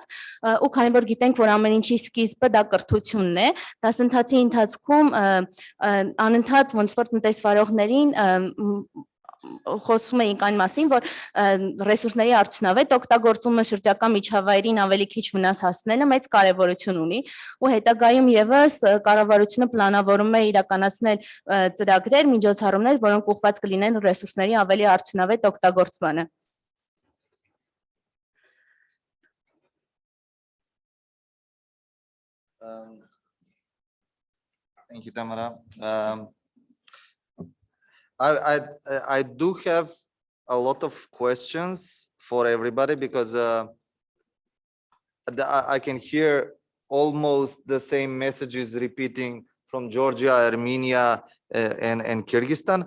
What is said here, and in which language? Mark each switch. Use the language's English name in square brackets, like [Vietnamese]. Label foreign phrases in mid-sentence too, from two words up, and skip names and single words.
[Armenian] ու քանի որ գիտենք, որ ամեն ինչի սկիզբը դա կրթությունն է, դասընթացի ընթացքում անընդհատ ոնց որ տնտեսվարողներին խոսում էինք այն մասին, որ ռեսուրսների արդյունավետ օգտագործումը շրջակա միջավայրին ավելի քիչ վնաս հասնելը մեծ կարևորություն ունի ու հետագայում եւս կառավարությունը պլանավորում է իրականացնել ծրագրեր, միջոցառումներ, որոնք ուղղված կլինեն ռեսուրսների ավելի արդյունավետ օգտագործմանը։ [English] Thank you, Tamara. I do have a lot of questions for everybody because I can hear almost the same messages repeating from Georgia, Armenia, and Kyrgyzstan.